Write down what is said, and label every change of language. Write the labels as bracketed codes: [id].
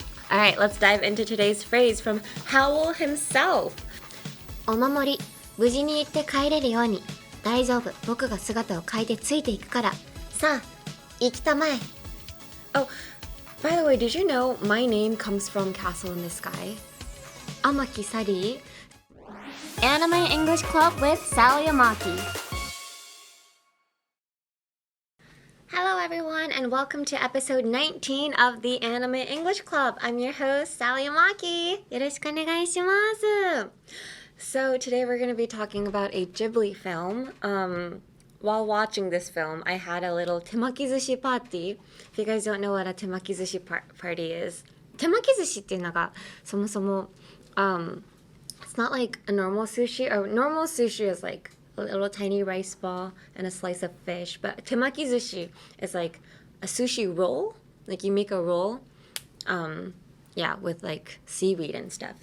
[en] All right, let's dive into today's phrase from Howl himself. [ja] お守り、無事に行って帰れるように。大丈夫、僕が姿を変えてついていくから。さあ、行きたまえ。 Oh, by the way, did you know my name comes from Castle in the Sky? 天木サリー。 [en] Anime English Club with Sally Amaki.Hello everyone and welcome to episode 19 of the Anime English Club. I'm your host, Sally Amaki. [ja] よろしくお願いします。 [en] So today we're going to be talking about a Ghibli film. While watching this film, I had a little temakizushi party. If you guys don't know what a temakizushi party is, [ja] 手巻き寿司っていうのがそもそも [en] it's not like a normal sushi, or normal sushi is like a little tiny rice ball and a slice of fish, but temakizushi is like a sushi roll, like you make a roll with like seaweed and stuff.